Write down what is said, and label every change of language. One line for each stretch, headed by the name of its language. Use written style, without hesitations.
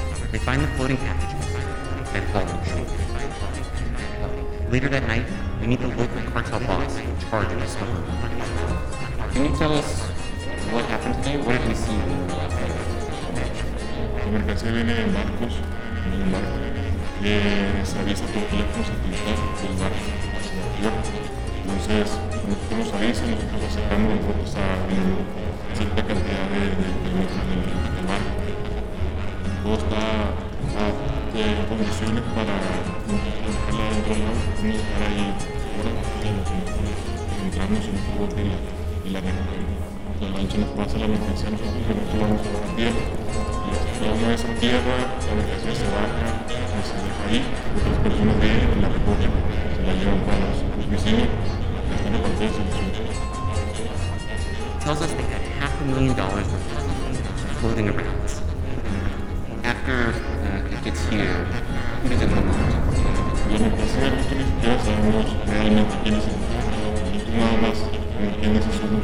English: They find the floating packages and haul them ashore. Later that night, we meet the local cartel boss in charge of the smuggler. Can you tell us what happened today? What did we see when we left?
Spanish: La mercancía viene en barcos, en un barco, que se avisa por teléfono satelital del mar hacia la tierra. Entonces, cuando nos avisa, nosotros acercamos los barcos a cierta cantidad de metros de mar. Todo está en condiciones para dejarla dentro del agua, no dejar ahí fuera, entrarnos en un poco de la y la dejar ahí. La lancha nos pasa la mercancía, nosotros vamos a la tierra. Y una vez en tierra, la mercancía se baja, y se deja ahí. Otras personas vienen y la recogen, se la llevan para los vecinos. Están en parte de su vecino.
English: Tells us they had $500,000 worth of floating around. After it gets here, who does it come out?
Spanish: La mercancía de nosotros ni siquiera sabemos realmente quién es el mercado. Y tú nada más, ¿quién es eso?